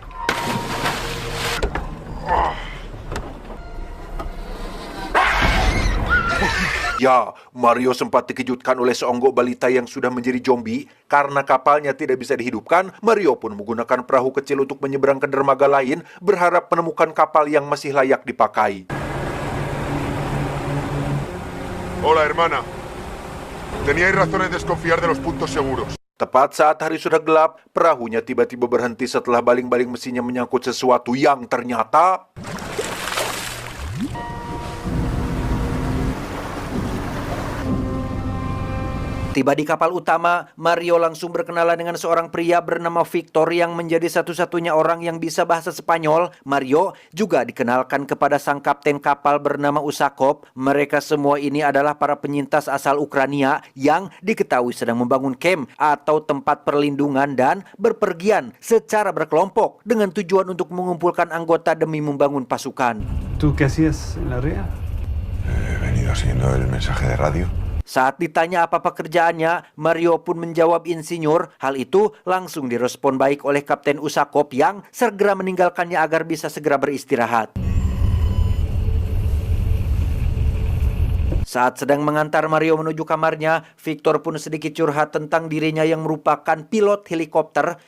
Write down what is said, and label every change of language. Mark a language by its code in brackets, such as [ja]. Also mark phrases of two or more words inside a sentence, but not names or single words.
[id] Ya, Mario sempat dikejutkan oleh seonggok balita yang sudah menjadi zombie. Karena kapalnya tidak bisa dihidupkan, Mario pun menggunakan perahu kecil untuk menyeberang ke dermaga lain, berharap menemukan kapal yang masih layak dipakai. [es] Hola, hermana. Teníais razones de desconfiar de los puntos seguros. [id] Tepat saat hari sudah gelap, perahunya tiba-tiba berhenti setelah baling-baling mesinnya menyangkut sesuatu yang ternyata... Tiba di kapal utama, Mario langsung berkenalan dengan seorang pria bernama Victor yang menjadi satu-satunya orang yang bisa bahasa Spanyol. Mario juga dikenalkan kepada sang kapten kapal bernama Usakov. Mereka semua ini adalah para penyintas asal Ukraina yang diketahui sedang membangun camp atau tempat perlindungan dan berpergian secara berkelompok dengan tujuan untuk mengumpulkan anggota demi membangun pasukan. [es] ¿Tú qué hacías en la ría? He venido siguiendo el mensaje de radio. [id] Saat ditanya apa pekerjaannya, Mario pun menjawab insinyur. Hal itu langsung direspon baik oleh Kapten Usakov yang segera meninggalkannya agar bisa segera beristirahat. Saat sedang mengantar Mario menuju kamarnya, Victor pun sedikit curhat tentang dirinya yang merupakan pilot helikopter.